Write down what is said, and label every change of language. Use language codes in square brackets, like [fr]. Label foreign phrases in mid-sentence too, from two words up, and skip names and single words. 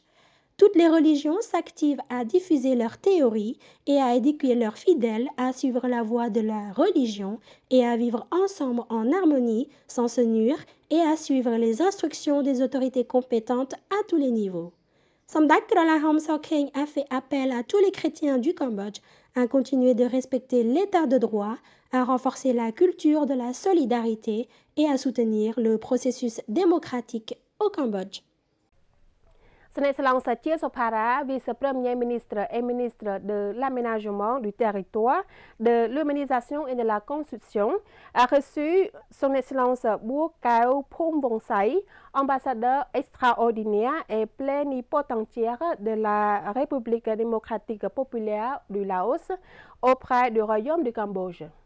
[fr] Toutes les religions s'activent à diffuser leurs théories et à éduquer leurs fidèles à suivre la voie de la religion et à vivre ensemble en harmonie sans se nuire et à suivre les instructions des autorités compétentes à tous les niveaux. Samdech Kralahom Sokeng a fait appel à tous les chrétiens du Cambodge à continuer de respecter l'état de droit, à renforcer la culture de la solidarité et à soutenir le processus démocratique au Cambodge. ស្នេហ៍ស្លងសាជាសុផារ៉ា vice-premier ministre et ministre de l'aménagement du territoire, de l'urbanisation et de la construction, a reçu son excellence Bourkao Phum Vongsaï, ambassadeur extraordinaire et plénipotentiaire de la République démocratique populaire du Laos auprès du Royaume du Cambodge.